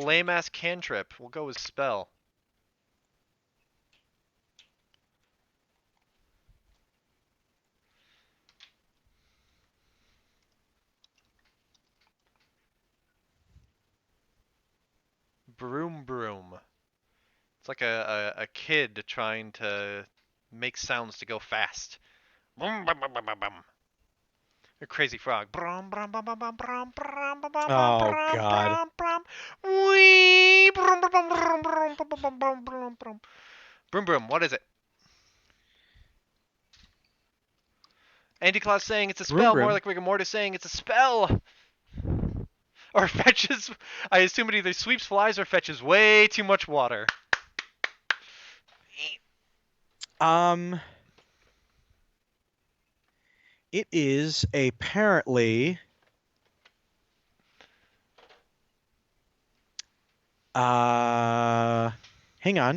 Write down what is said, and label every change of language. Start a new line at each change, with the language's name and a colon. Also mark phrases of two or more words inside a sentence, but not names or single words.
English: lame ass cantrip. We'll go with spell. Broom broom. It's like a kid trying to make sounds to go fast. Boom, bum, bum, bum, bum, bum. A crazy frog. Brum, brum, bum, bum, bum, brum, brum, bum, bum, Oh, brum, God. brum, brum. Wee, brum, brum, brum, brum, brum, brum, brum, brum, brum, brum. Broom Broom, what is it? Anti-Claus saying it's a Broom spell, more Broom. like Rigor Mortis saying it's a spell. Or fetches, I assume it either sweeps flies or fetches way too much water. It is apparently hang on.